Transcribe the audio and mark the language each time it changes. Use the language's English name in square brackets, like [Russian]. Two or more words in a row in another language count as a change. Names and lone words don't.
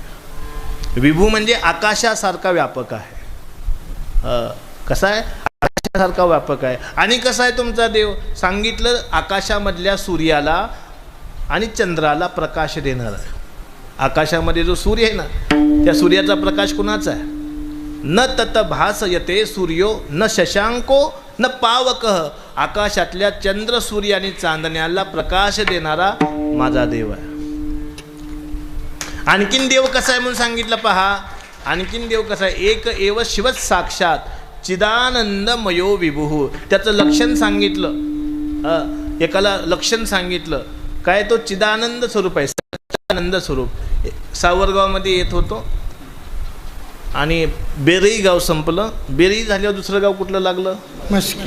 [Marathi] विभू म्हणजे आकाशासारखा व्यापक आहे. कसा आहे, आकाशासारखा व्यापक आहे. आणि कसा आहे तुमचा देव सांगितलं, आकाशामधल्या सूर्याला आणि चंद्राला प्रकाश देणार आहे. आकाशामध्ये जो सूर्य आहे ना, त्या सूर्याचा प्रकाश कुणाचा आहे. [Sanskrit] न तत भासयते सूर्यो न शशांको न पावकः. [Marathi] आकाशातल्या चंद्र, सूर्य आणि चांदण्याला प्रकाश देणारा माझा देव आहे. आणखीन देव कसा आहे म्हणून सांगितलं पहा. आणखीन देव कसा आहे, [Sanskrit] एक एव शिव साक्षात चिदानंदमयो विभू. [Marathi] त्याचं लक्षण सांगितलं, एकाला लक्षण सांगितलं काय, तो चिदानंद स्वरूप आहे, आनंद स्वरूप. सावरगावमध्ये येत होतो आणि बेरई गाव संपलं. बेरई झाल्यावर दुसरं गाव कुठलं लागलं, मस्की.